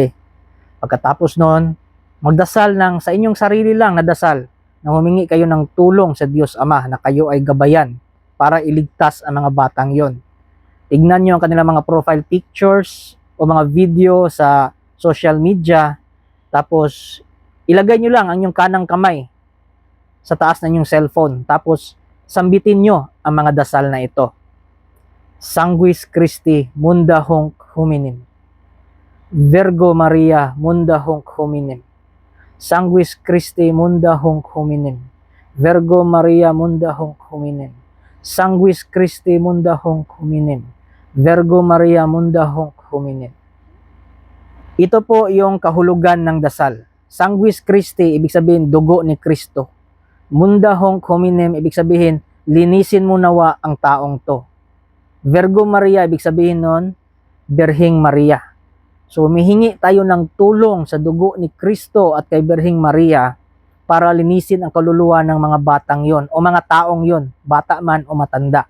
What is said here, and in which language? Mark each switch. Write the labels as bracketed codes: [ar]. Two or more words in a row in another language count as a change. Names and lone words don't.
[tl] Pagkatapos noon, magdasal ng sa inyong sarili lang na dasal na humingi kayo ng tulong sa Diyos Ama na kayo ay gabayan para iligtas ang mga batang yon. Tignan nyo ang kanilang mga [en] profile pictures [tl] o mga video sa [en] social media, [tl] tapos ilagay nyo lang ang inyong kanang kamay sa taas ng inyong cellphone, tapos sambitin nyo ang mga dasal na ito. [la] Sanguis Christi Munda Hunc Hominem. Virgo Maria Munda Hunc Hominem. Sanguis Christi Munda Hunc Hominem. Virgo Maria Munda Hunc Hominem. Sanguis Christi Munda Hunc Hominem. Virgo Maria Munda Hunc Hominem. [tl] Ito po yung kahulugan ng dasal. [la] Sanguis Christi, [tl] ibig sabihin dugo ni Kristo. [la] Munda Hunc Hominem, [tl] ibig sabihin linisin mo nawa ang taong to. [la] Virgo Maria, [tl] ibig sabihin nun, Birhing Maria. So humihingi tayo ng tulong sa dugo ni Kristo at kay Birhing Maria para linisin ang kaluluwa ng mga batang yon o mga taong yon, bata man o matanda.